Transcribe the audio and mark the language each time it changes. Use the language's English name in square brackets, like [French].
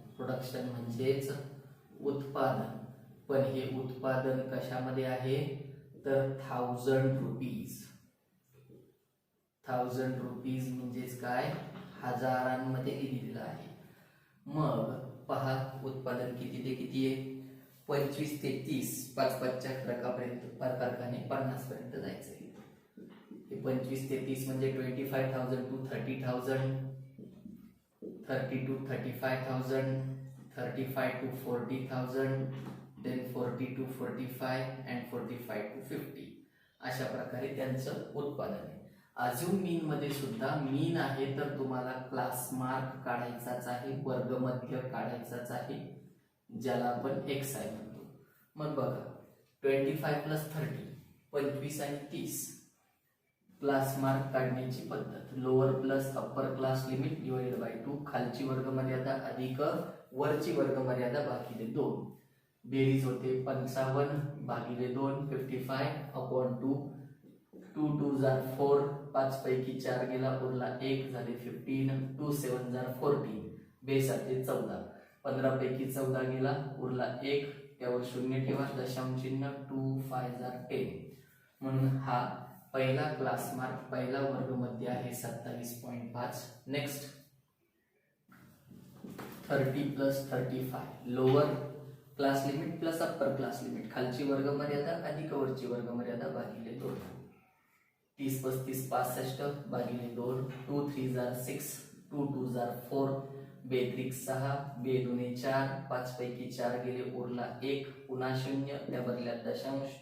[Marathi] Production म्हणजेच उत्पादन. पण हे उत्पादन कशामध्ये आहे तर 1000 रुपीज. 1000 रुपीज म्हणजेच काय? हजारांमध्ये दिलेलं आहे. मग पहा उत्पादन किती ते किती आहे? 25 ते 30, 5-5च्या फरकापर्यंत कारखाने 50 पर्यंत जायचंय. हे 25 ते 30 म्हणजे [English] 25,000 to 30,000, 30 to 35,000, 35 to 40,000, then 40 to 45 and 45 to 50. [Marathi] अशा प्रकारे त्यांचं उत्पादन आहे. अज्युम मीन मध्ये सुद्धा मीन आहे तर तुम्हाला क्लास मार्क काढायचाच आहे, वर्ग मध्य काढायचाच आहे, ज्याला आपण XI म्हणतो. मग बघा 25 प्लस 30, 25 आणि 30 क्लास मार्क काढण्याची पद्धत. [English] Lower plus upper class limit divided by 2. [Marathi] खालची वर्ग मर्यादा अधिक वरची वर्ग मर्यादा भागिले 2. बेरीज होते 55 भागिले 2, 55 अपॉन 2. 2 2 जार 4, 5 पैकी 4 गेला उरला 1 झाले 15. 2 7 जार 14, बेसाते 14. 15 पैकी 14 गेला उरला 1, त्यावर 0 ठेवा, दशांश चिन्ह. 2 5 जार 10. म्हणून हा पहिला क्लास मार्क पहिला वर्ग मध्ये आहे 27.5. [English] Next 30 plus 35 lower class limit plus upper class limit. [Marathi] खालची वर्ग मर्यादा अधिक वरची वर्ग मर्यादा भागिले 2. 30 35 65 भागिले 2. 2 3 जार 6, 2 2 जार 4, 2 3 6, 2 2 4, 5 पैकी 4 गेले उरला 1, पुन्हा 0, त्या बदल्यात दशांश.